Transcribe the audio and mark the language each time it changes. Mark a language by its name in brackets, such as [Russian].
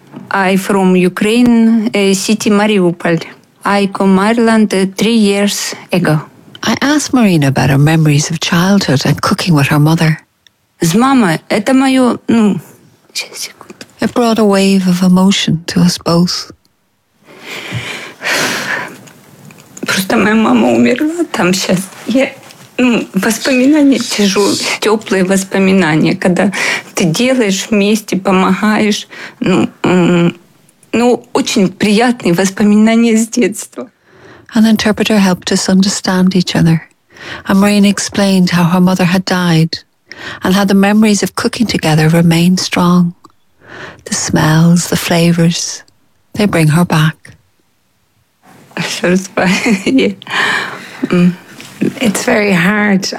[English] I'm from Ukraine, city Mariupol. I come Ireland 3 years ago. I asked Marina about her memories of childhood and cooking with her mother. [Russian] С мама, это моё, ну, [English] it brought a wave of emotion to us both. [Russian] Просто моя мама умерла там сейчас. Воспоминания тяжелые, теплые воспоминания, когда ты делаешь вместе, помогаешь. Ну, очень приятные воспоминания с детства. [English] An interpreter helped us understand each other. And Marina explained how her mother had died and how the memories of cooking together remain strong. The smells, the flavors, they bring her back. It's very hard.